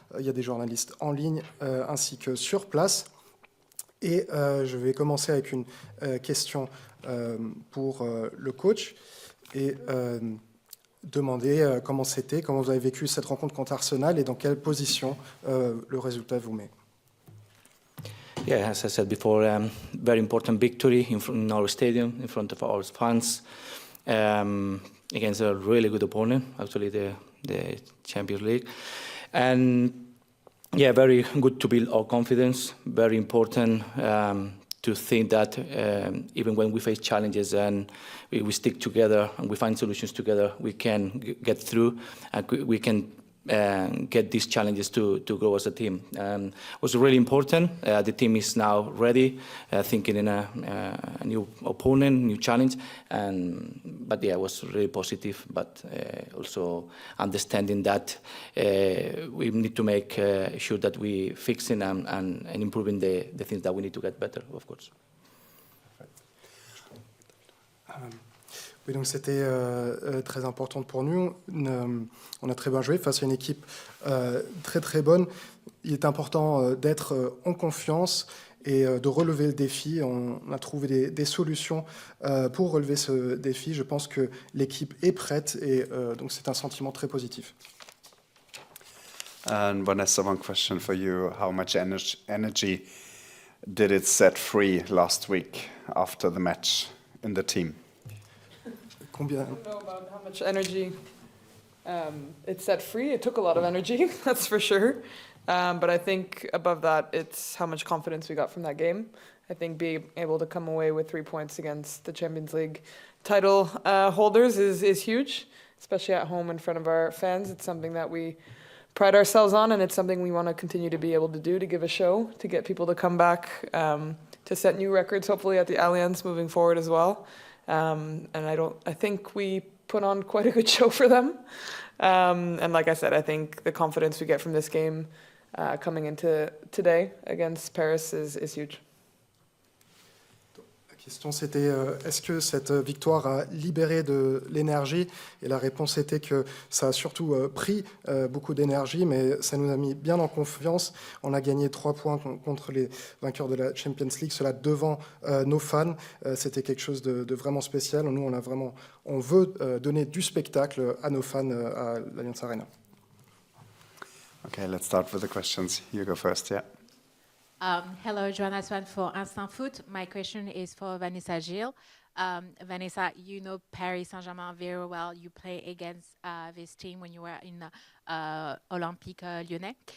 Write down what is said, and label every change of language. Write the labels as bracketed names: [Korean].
[French] Il y a des journalistes en ligne ainsi que sur place. Et je vais commencer avec une question pour le coach et demander comment c'était, comment vous avez vécu cette rencontre contre Arsenal et dans quelle position le résultat vous met. [English] Yeah, as I said before, very important victory in our stadium, in front of our fans, against a really good opponent, actually the Champions League. And yeah, very good to build our confidence, very important to think that even when we face challenges and we stick together and we find solutions together, we can get through and we can get these challenges to grow as a team. It was really important. The team is now ready, thinking in a new opponent, new challenge. But yeah, it was really positive, but also understanding that we need to make sure that we fixing and improving the things that we need to get better, of course. [French] Oui, donc c'était très important pour nous. On a très bien joué face à une équipe très très bonne. Il est important d'être en confiance et de relever le défi. On a trouvé des solutions pour relever ce défi. Je pense que l'équipe est prête et donc c'est un sentiment très positif. [English] And Vanessa, one question for you. How much energy did it set free last week after the match in the team? [French] Combien? [English] I don't know about how much energy it set free. It took a lot of energy, that's for sure. But I think above that, it's how much confidence we got from that game. I think being able to come away with 3 points against the Champions League title holders is huge, especially at home in front of our fans. It's something that we pride ourselves on, and it's something we want to continue to be able to do, to give a show, to get people to come back, to set new records, hopefully at the Allianz moving forward as well. And I think we put on quite a good show for them. And like I said, I think the confidence we get from this game coming into today against Paris is huge. [French] La question c'était est-ce que cette victoire a libéré de l'énergie? Et la réponse était que ça a surtout pris beaucoup d'énergie, mais ça nous a mis bien en confiance. On a gagné 3 points contre les vainqueurs de la Champions League, cela devant nos fans. C'était quelque chose de vraiment spécial. Nous, on veut donner du spectacle à nos fans à l'Allianz Arena. [English] Okay, let's start with the questions. You go first, yeah. Hello, Joanna Swan for Instant Foot. My question is for Vanessa Gilles. Vanessa, you know Paris Saint-Germain very well. You play against this team when you were in Olympique Lyonnais.